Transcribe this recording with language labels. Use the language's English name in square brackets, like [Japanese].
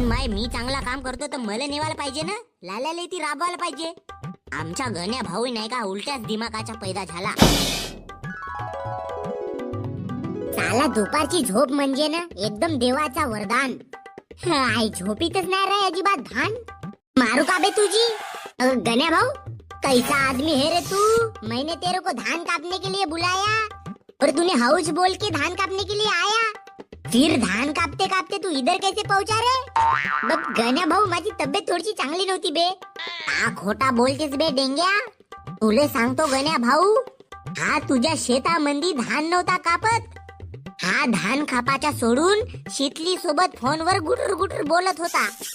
[Marathi] मी चांगला काम करतो तर मला नेवायला पाहिजे ना, लाल्याला ती राबवायला पाहिजे. आमच्या गण्या भाऊ नाही का उलट्याच दिमागाचा पैदा झाला. साला दुपारची झोप म्हणजे ना एकदम देवाचा वरदान. आई झोपीतच नाही रे अजिबात धान. मारू का बे तुझी? [Hindi] गण्या भाऊ, कैसा आदमी है रे तू? मैंने तेरे को धान काटने के लिए बुलाया और तूने हाउस बोल के धान काटने के लिए आया. फिर धान कापते कापते तू इधर कैसे पहुंचा रे? [Marathi] बघ गण्या भाऊ, माझी तब्येत थोडीशी चांगली नव्हती बे. खोटा बोलतेस बे डेंग्या. तुले सांगतो गण्या भाऊ, हा तुझ्या शेतामंदी धान नव्हता कापत. हा धान कापाच्या सोडून शीतली सोबत फोनवर गुटर गुटर बोलत होता.